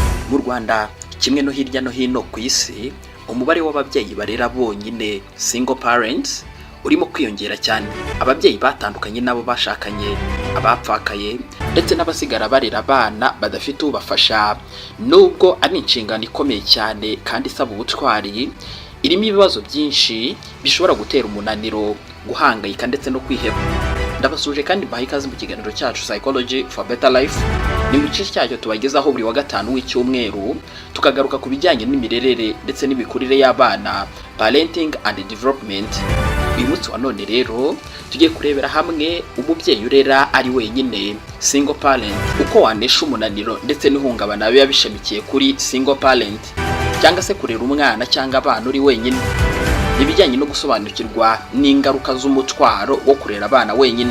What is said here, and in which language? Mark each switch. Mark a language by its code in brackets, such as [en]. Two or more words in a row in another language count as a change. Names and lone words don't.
[rw] Mu Rwanda kimwe no hirya no hino ku isi, umubare w'ababyeyi barera bonyine [en] single parents [rw] urimo kwiyongera cyane. Ababyeyi batandukanye nabo bashakanye, abapfakaye ndetse n'abasigara barera abana badafite ubafasha, nubwo ari inshingano ikomeye cyane kandi isaba ubutwari, irimo ibibazo byinshi bishobora gutera umunaniro, guhangayika ndetse no kwiheba. Ndabasuje kandi mbaha ikaze mu kiganiro cyacu Psychology for Better Life. Ni mu gice cyacyo tubagezaho buri wa gatanu w'icyumweru, tukagaruka ku bijyanye n'imirerere ndetse n'imikurire y'abana, [en] parenting and development. [rw] Uyu munsi wa none rero tugiye kurebera hamwe umubyeyi urera ari wenyine [en] single parent, [rw] uko wanesha umunaniro ndetse n'ihungabana biba bishamikiye kuri [en] single parent, [rw] cyangwa se kurera umwana cyangwa abana uri wenyine. Ibijyanye no gusobanukirwa n'ingaruka z'umutwaro wo kurera abana wenyine.